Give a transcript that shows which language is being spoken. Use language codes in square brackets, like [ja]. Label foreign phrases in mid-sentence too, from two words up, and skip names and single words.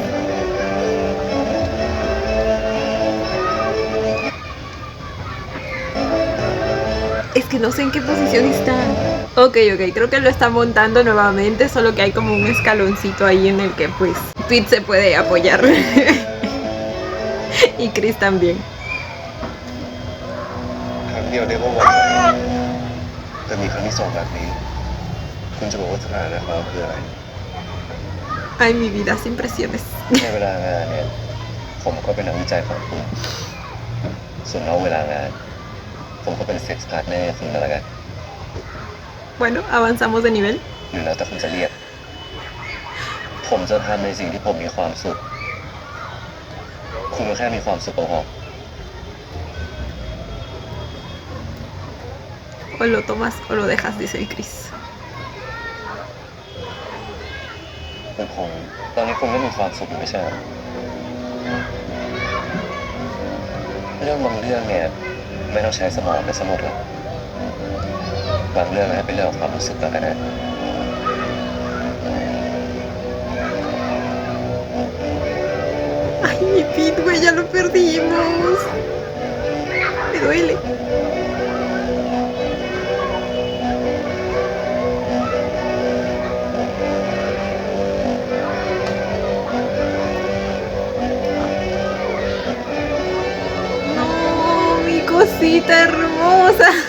[es] Es que no sé en qué posición está. Ok, creo que lo está montando nuevamente, solo que hay como un escaloncito ahí en el que pues Pete se puede apoyar. Y Chris también. [th] ครั้งเดียวได้ก็วันแต่มีครั้งที่สองแบบนี้ คุณจะบอกว่าสถานะเขาคืออะไร [es] Ay, mi vida, sin presiones. [th] ในเวลางานเนี่ย ผมก็เป็นนักวิจัยของคุณ ส่วนนอกเวลางาน ผมก็เป็นเซ็กซ์พาร์ทเนอร์คุณก็แล้วกัน [es] Bueno, avanzamos de nivel. [th] หรือแล้วแต่คุณจะเรียก ผมจะทำในสิ่งที่ผมมีความสุข คุณก็แค่มีความสุขก็พอ [es] O lo tomas o lo dejas, dice el Chris. [th] แต่ผมตอนนี้คุณก็มีความสุขอยู่ไม่ใช่เหรอเรื่องบางเรื่องเนี่ยไม่ต้องใช้สมองและสมุดหรอกบางเรื่องให้เป็นเรื่องของความรู้สึกแล้วกันนะ [es] Ay, mi Pete, güey, ya lo perdimos. Me duele. No, mi cosita hermosa.